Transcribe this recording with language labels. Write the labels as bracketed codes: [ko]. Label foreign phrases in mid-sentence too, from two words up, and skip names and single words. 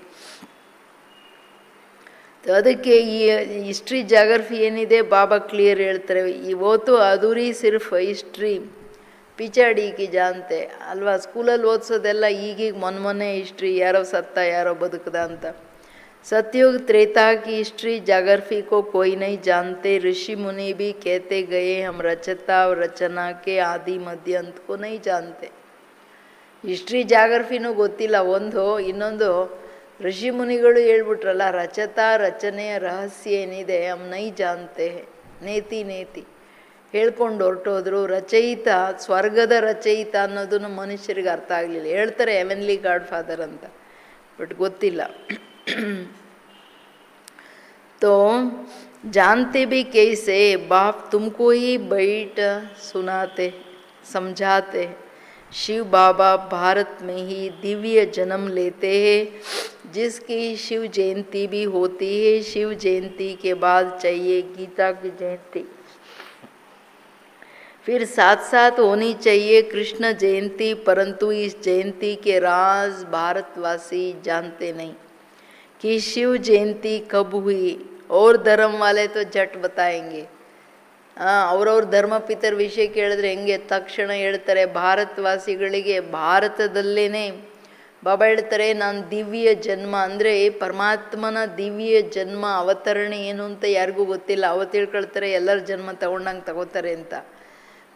[kn] ಅದಕ್ಕೆ ಈ [en] history geography [kn] ಏನಿದೆ ಬಾಬಾ ಕ್ಲಿಯರ್ ಹೇಳ್ತಾರೆ. [hi] ಇವತ್ತು अधूरी सिर्फ़ हिस्ट्री पिछाड़ी की जानते ಅಲ್ವಾ. [kn] ಸ್ಕೂಲಲ್ಲಿ ಓದಿಸೋದೆಲ್ಲ ಈಗೀಗ ಮೊನ್ನೆ ಹಿಸ್ಟ್ರಿ, ಯಾರೋ ಸತ್ತ ಯಾರೋ ಬದುಕದ ಅಂತ. [hi] सतयुग त्रेता की [en] history geography [hi] को कोई नहीं जानते. ऋषि मुनि भी कहते गए हम रचता और रचना के आदि मध्य अंत को नहीं जानते. [kn] ಹಿಸ್ಟ್ರಿ ಜಾಗ್ರಫಿನೂ ಗೊತ್ತಿಲ್ಲ ಒಂದು. ಇನ್ನೊಂದು ಋಷಿ ಮುನಿಗಳು ಹೇಳ್ಬಿಟ್ರಲ್ಲ, ರಚತಾ ರಚನೆಯ ರಹಸ್ಯ ಏನಿದೆ [hi] हम नहीं जानते, [kn] ನೇತಿ ನೇತಿ ಹೇಳ್ಕೊಂಡು ಹೊರಟೋದ್ರು. ರಚಯಿತ, ಸ್ವರ್ಗದ ರಚಯಿತ ಅನ್ನೋದನ್ನು ಮನುಷ್ಯರಿಗೆ ಅರ್ಥ ಆಗಲಿಲ್ಲ. ಹೇಳ್ತಾರೆ [en] heavenly God Father [kn] ಅಂತ, ಬಟ್ ಗೊತ್ತಿಲ್ಲ. [hi] तो जानते भी कैसे, बाप तुमको ही बैठ सुनाते समझाते. शिव बाबा भारत में ही दिव्य जन्म लेते हैं, जिसकी शिव जयंती भी होती है. शिव जयंती के बाद चाहिए गीता की जयंती, फिर साथ साथ होनी चाहिए कृष्ण जयंती. परंतु इस जयंती के राज भारतवासी जानते नहीं कि शिव जयंती कब हुई. और धर्म वाले तो झट बताएंगे. [kn] ಅವ್ರವ್ರ ಧರ್ಮಪಿತರ ವಿಷಯ ಕೇಳಿದ್ರೆ ಹೆಂಗೆ ತಕ್ಷಣ ಹೇಳ್ತಾರೆ. ಭಾರತವಾಸಿಗಳಿಗೆ ಭಾರತದಲ್ಲೇ ಬಾಬಾ ಹೇಳ್ತಾರೆ, ನಾನು ದಿವ್ಯ ಜನ್ಮ ಅಂದರೆ ಪರಮಾತ್ಮನ ದಿವ್ಯ ಜನ್ಮ ಅವತರಣೆ ಏನು ಅಂತ ಯಾರಿಗೂ ಗೊತ್ತಿಲ್ಲ. ಅವತ್ತು ತಿಳ್ಕೊಳ್ತಾರೆ ಎಲ್ಲರ ಜನ್ಮ ತಗೊಂಡಂಗೆ ತಗೋತಾರೆ ಅಂತ.